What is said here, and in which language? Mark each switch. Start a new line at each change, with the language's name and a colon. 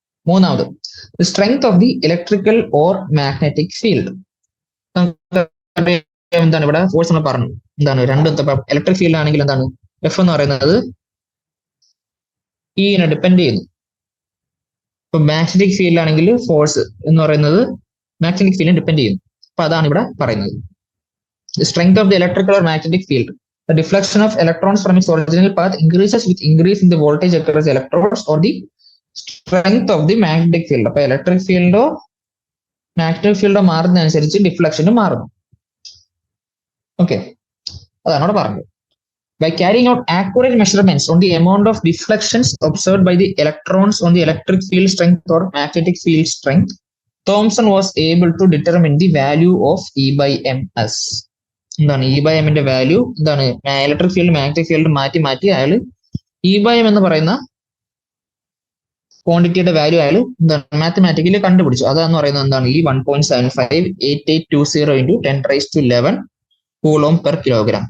Malayalam: മൂന്നാമത്,
English: the strength of the electrical or magnetic field.
Malayalam: എന്താണ് ഇവിടെ ഫോഴ്സ് നമ്മൾ പറഞ്ഞു, രണ്ടും ഇലക്ട്രിക് ഫീൽഡ് ആണെങ്കിൽ എന്താണ് എഫ് എന്ന് പറയുന്നത് ഇനെ ഡിപ്പെൻഡ് ചെയ്യുന്നു. ഇപ്പൊ മാഗ്നറ്റിക് ഫീൽഡ് ആണെങ്കിൽ ഫോഴ്സ് എന്ന് പറയുന്നത് മാഗ്നറ്റിക് ഫീൽഡിനെ ഡിപ്പെൻഡ് ചെയ്യുന്നു. അപ്പൊ അതാണ് ഇവിടെ പറയുന്നത്.
English: The strength of the electrical or magnetic field. The deflection of electrons from its original path increases with increase in the voltage across the electrodes or the strength of the magnetic field.
Malayalam: അപ്പൊ electric ഫീൽഡോ magnetic ഫീൽഡോ മാറുന്നതനുസരിച്ച് ഡിഫ്ലക്ഷനും മാറുന്നു. Okay, അതാണ് അവിടെ പറഞ്ഞത്.
English: By carrying out accurate measurements on the amount of deflections observed by the electrons on the electric field strength or magnetic field strength, Thomson was able to determine the value of E/ms.
Malayalam: E/m ന്റെ value electric field magnetic field മാറ്റി അയാൾ E/m എന്ന് പറയുന്ന ക്വാണ്ടിറ്റിയുടെ value അയാൾ എന്താണ് mathematically കണ്ടുപിടിച്ചു. അതാന്ന് പറയുന്നത് എന്താണ് ഈ 1.758820 ഇൻറ്റു 10⁻11 കൂളോം പെർ കിലോഗ്രാം.